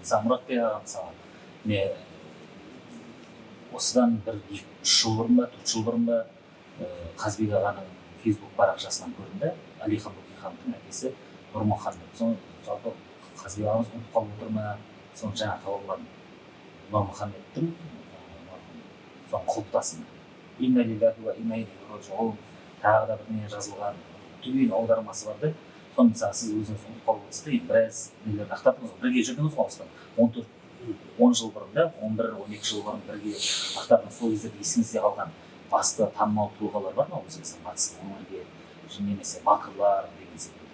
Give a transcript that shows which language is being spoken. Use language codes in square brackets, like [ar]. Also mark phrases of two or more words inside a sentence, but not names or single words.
[kk] Мысалы Мұратбек аға, мысалы, осыдан бір 3 жыл бұрын ба, 4 жыл бұрын ба Қазбек ағаның Facebook парақшасынан көрдім да, Әлихан Бөкейхановтың әкесі Нұрмұхамед. Соны жалпы Қазбек ағамыз ұмытып қалып отыр ма, соны жаңа тауып алдым. Нұрмұхамедтің соны құлпытасын. [ar] إنا لله وإنا إليه راجعون. [kk] Тағы да бірдеңе жазылған түгел аудармасы бар да. Соны мысалы сіз өзіңіз ұмытып қалып отырсыз, біраз нелерді ақтардыңыз, бірге жүрдіңіз ғой осыдан. 10 жыл бұрын да, 11-12 жыл бұрын бірге ақтардыңыз. Сол кездерде есіңізде қалған басты танымал тұлғалар бар ма өзіңіздің батыс өңірге, немесе батырлар деген секілді?